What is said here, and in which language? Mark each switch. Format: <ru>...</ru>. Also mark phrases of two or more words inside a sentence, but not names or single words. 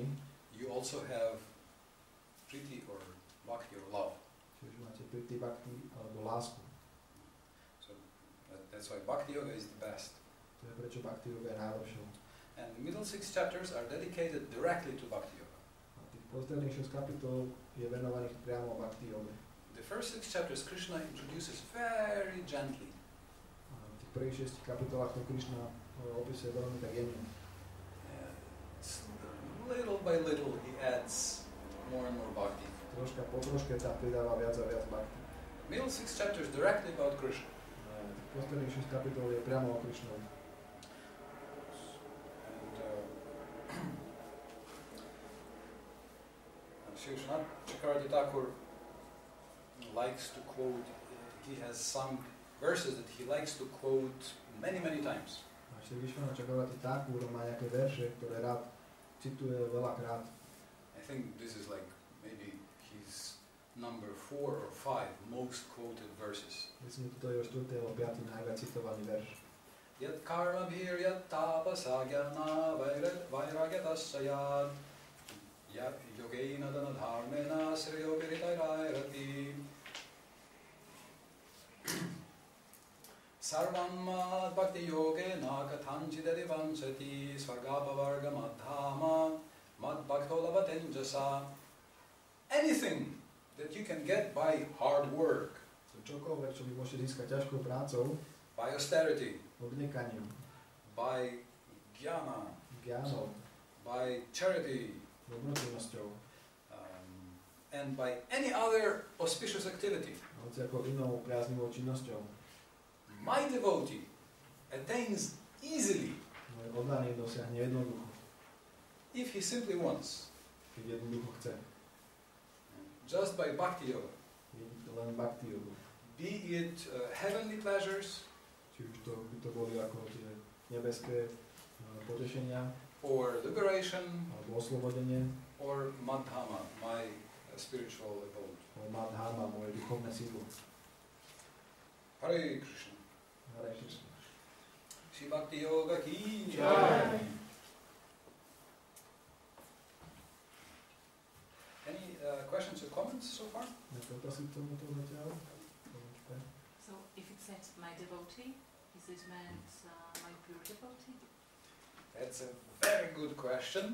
<en>you also have priti or bhakti or love.</en> <sk>čiže máte</sk> <sa>priti bhakti</sa> <sk>alebo lásku.</sk> <en>So that's why</en> <sa>bhakti yoga</sa> <en>is the best.</en> <sk>To je prečo</sk> <sa>bhakti yoga</sa> <sk>je najlepšou.</sk> <en>And the middle 6 chapters are dedicated directly to</en> <sa>bhakti yoga.</sa> <sk>A tých posledných 6 kapitol je venovaných priamo</sk> <sa>bhakti yoge.</sa> <en>The first 6 chapters Krishna introduces very gently.</en> <sk>A v tých prvých 6 kapitolách to Krišna opisuje veľmi tak jemne.</sk> <en>Little by little he adds more and more bhakti.</en> <sk>Troška po troške tam pridáva viac a viac bhakti.</sk> <en>Middle 6 chapters directly about Krishna.</en> <sk>A tých posledných 6 kapitol je priamo o Krišnovi.</sk> <en>And Sri Vishwanath Chakravarti Thakur likes to quote, he has some verses that he likes to quote many times.</en> <sk>A Sri Vishwanath Chakravarti Thakur má nejaké verše, ktoré rád cituje veľakrát.</sk> <en>I think this is like maybe his number 4 or 5 most quoted verses.</en> <sk>Myslím, že toto je o 4. alebo 5. najviac citovaný verš.</sk> <sa>Yat karma bhir yat tapasa gyana vairagyatasya yat yogeina dana dharmena sriyo viritayrairati sarvam mad bhakti yogena kathanchidari vansati svargapavarga madhama mad bhakto lavatenjasa.</sa> <en>Anything that you can get by hard work,</en> <sk>Čokoľvek, čo vy môžete získať ťažkou prácou,</sk> <en>by austerity,</en> <sk>odnekaním,</sk> <en>by jnana,</en> <sk>gyánou,</sk> <en>by charity,</en> <sk>dobročinnosťou,</sk> <en>and by any other auspicious activity.</en> <sk>hoci ako inou priaznivou činnosťou.</sk> <en>My devotee attains easily</en> <sk>Môj oddaný dosiahne jednoducho,</sk> <en>if he simply wants,</en> <sk>keď jednoducho chce.</sk> <en>just by</en> <sa>bhakti yoga.</sa> <sk>Je to len</sk> <sa>bhakti yoga.</sa> <en>Be it heavenly pleasures</en> <sk>Či už to by to boli ako tie nebeské potešenia,</sk> <en>or liberation</en> <sk>alebo oslobodenie,</sk> <en>or madhama, my spiritual abode.</en> <sk>alebo madhama, moje duchovné sídlo.</sk> <en>Hare Krishna.</en> <sk>Hare Krišna.</sk> <hi>Shri Bhakti Yoga ki Jai.</hi> <en>Any questions or comments so far?</en> <sk>Nejaké otázky k tomuto zatiaľ?</sk> <en>So if it says my devotee, is it meant my pure devotee? That's a very good question.</en>